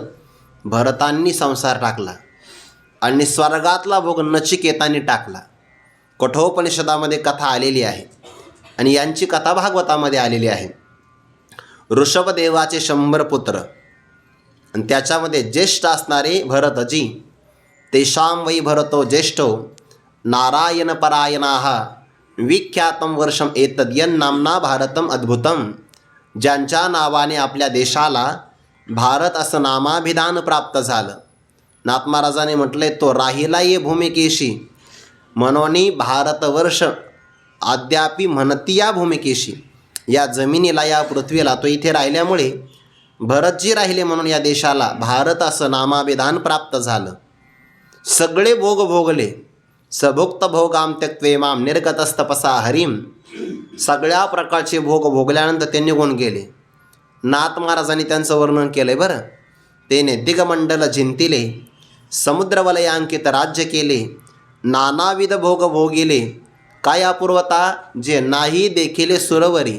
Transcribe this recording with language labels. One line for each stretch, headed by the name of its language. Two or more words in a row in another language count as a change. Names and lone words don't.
Marathi: भरतांनी संसार टाकला आणि स्वर्गातला भोग नचिकेतांनी टाकला. कठोपनिषदामध्ये कथा आलेली आहे आणि यांची कथा भागवतामध्ये आलेली आहे. ऋषभदेवाचे 100 पुत्र आणि त्याच्यामध्ये ज्येष्ठ असणारे भरतजी.
Sanskrit: तेषां वै भरतो ज्येष्ठो नारायण परायणाः विख्यातम वर्षम एतद् यन्नाम्ना भारतम अद्भुतम.
Marathi: ज्यांच्या नावाने आपल्या देशाला भारत असं नामाभिधान प्राप्त झालं. नाथ महाराजांनी म्हटलंय, तो राहिला ये भूमिकेशी म्हणोनी भारतवर्ष अद्यापि म्हणती या भूमिकेशी. या जमिनीला, या पृथ्वीला तो इथे राहिल्यामुळे भरतजी राहिले म्हणून या देशाला भारत असं नामाभिधान प्राप्त झालं. सगळे भोग भोगले.
Sanskrit: सभुक्त भोगाम त्यक्त्वे माम निर्गतस्तपसा हरिम.
Marathi: सगळ्या प्रकारचे भोग भोगल्यानंतर ते निघून गेले. नाथ महाराजांनी त्यांचं वर्णन केलं आहे बरं. तेने दिगमंडल जिंतिले, समुद्रवलयांकित राज्य केले, नानाविध भोग भोगिले, काय अपूर्वता जे नाही देखिले सुरवरी.